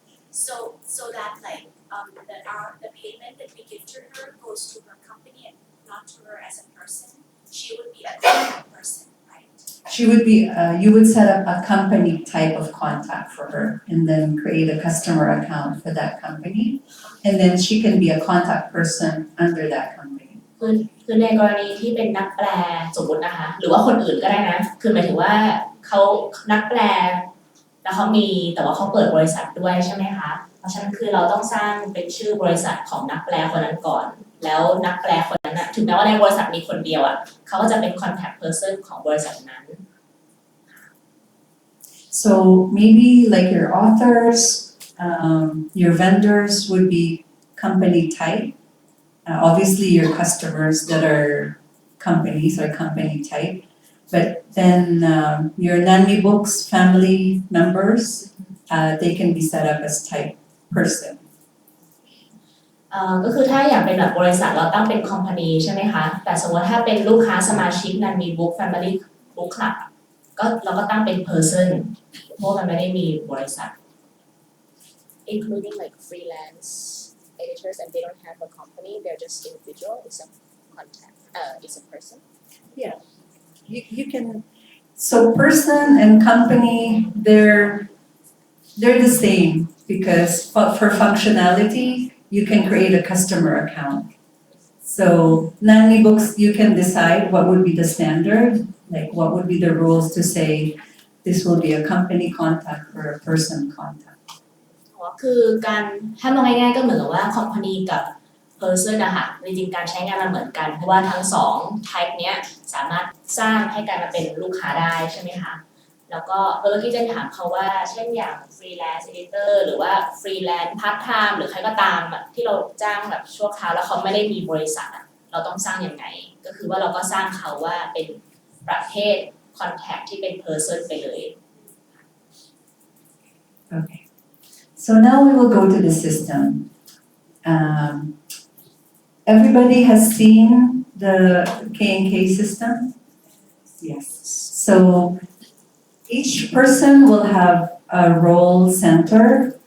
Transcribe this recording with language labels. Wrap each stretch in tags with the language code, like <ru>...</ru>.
<en>So that like the payment that we give to her goes to her company and not to her as a person. She would be a contact person, right? she would be, you would set up a company type of contact for her and then create a customer account for that company. And then she can be a contact person under that company.</en> <th>คือในกรณีที่เป็นนักแปลสมมตินะคะหรือว่าคนอื่นก็ได้นะคือหมายถึงว่าเขานักแปลแล้วเขามีแต่ว่าเขาเปิดบริษัทด้วยใช่ไหมคะเพราะฉะนั้นคือเราต้องสร้างเป็นชื่อบริษัทของนักแปลคนนั้นก่อนแล้วนักแปลคนนั้นนะถึงแม้ว่าในบริษัทมีคนเดียวอ่ะเขาก็จะเป็น contact person ของบริษัทนั้น</th> <en>So maybe like your authors, your vendors would be company type. Obviously your customers that are companies are company type. But then your NANMI Books family members, they can be set up as type person.</en> <th>ก็คือถ้าอยากเป็นแบบบริษัทเราตั้งเป็น company ใช่ไหมคะแต่สมมติถ้าเป็นลูกค้าสมาชิกนั้นมี book family book club ก็เราก็ตั้งเป็น person เพราะมันไม่ได้มีบริษัท</th> <en>including like freelance editors and they don't have a company, they're just individual, it's a contact, it's a person. You can, so person and company, they're the same because for functionality, you can create a customer account. So NANMI Books, you can decide what would be the standard, like what would be the rules to say this will be a company contact or a person contact.</en> <th>คือการถ้ามองง่ายๆก็เหมือนกับว่า company กับ person นะคะจริงๆการใช้งานมันเหมือนกันเพราะว่าทั้งสอง type เนี้ยสามารถสร้างให้การมาเป็นลูกค้าได้ใช่ไหมคะแล้วก็เมื่อกี้เจนถามเขาว่าเช่นอย่าง freelance editor หรือว่า freelance part time หรือใครก็ตามแบบที่เราจ้างแบบชั่วคราวแล้วเขาไม่ได้มีบริษัทอะเราต้องสร้างยังไงก็คือว่าเราก็สร้างเขาว่าเป็นประเภท contact ที่เป็น person ไปเลย</th> <en>Okay. So now we will go to the system. Everybody has seen the K&K system? Yes. So each person will have a role center.</en>